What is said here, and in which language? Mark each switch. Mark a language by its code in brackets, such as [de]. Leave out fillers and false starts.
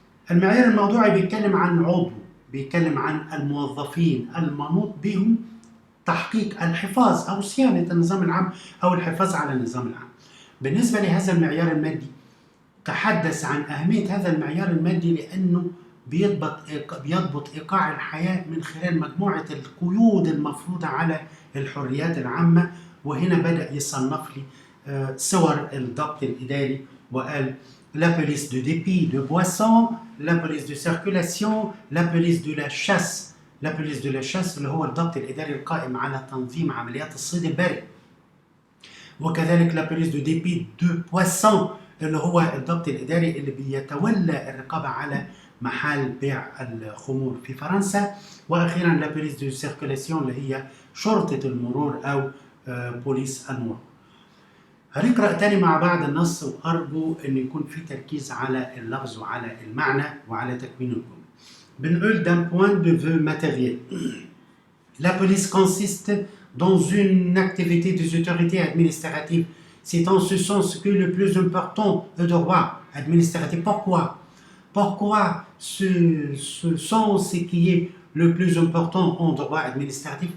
[ar] المعيار الموضوعي بيتكلم عن عضو، بيتكلم عن الموظفين المنوط بهم تحقيق الحفاظ أو صيانة النظام العام أو الحفاظ على النظام العام. بالنسبة لهذا المعيار المادي تحدث عن أهمية هذا المعيار المادي لأنه بيضبط إيقاع الحياة من خلال مجموعة القيود المفروضة على الحريات العامة. وهنا بدأ يصنف لي صور الضبط الإداري وقال [fr] la police de dépit de boissons، la police de circulation، la police de la chasse. la police de la chasse [ar] اللي هو الضبط الإداري القائم على تنظيم عمليات الصيد البري. وكذلك [fr] la police de dépit de poissons [ar] اللي هو الضبط الإداري اللي بيتولى الرقابة على محال بيع الخمور في فرنسا. وأخيرا [fr] la police de circulation [ar] اللي هي شرطة المرور أو بوليس المرور. هنقرأ تاني مع بعض النص وأرجو أن يكون في تركيز على اللفظ وعلى المعنى وعلى تكوين الجملة. بنقول [fr] d'un point de vue matériel. La police consiste dans une activité des autorités administratives. C'est en ce sens que le plus important est le droit administratif. Pourquoi? Pourquoi ce sens qui est le plus important en droit administratif?